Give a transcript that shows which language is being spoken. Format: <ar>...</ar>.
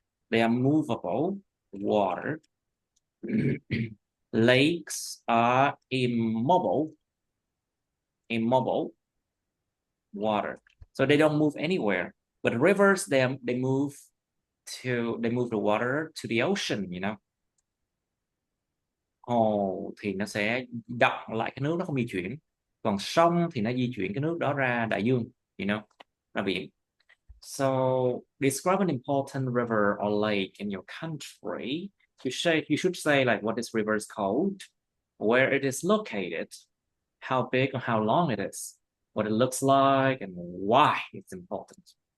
<en>They are movable water. Lakes are immobile water. So they don't move anywhere. But rivers, they move they move the water to the ocean.</en> <vi>Hồ thì nó sẽ đọng lại cái nước, nó không di chuyển. Còn sông thì nó di chuyển cái nước đó ra đại dương, ra biển.</vi> <en>So describe an important river or lake in your country. You should say like what this river is called, where it is located, how big or how long it is, what it looks like, and why it's important.</en>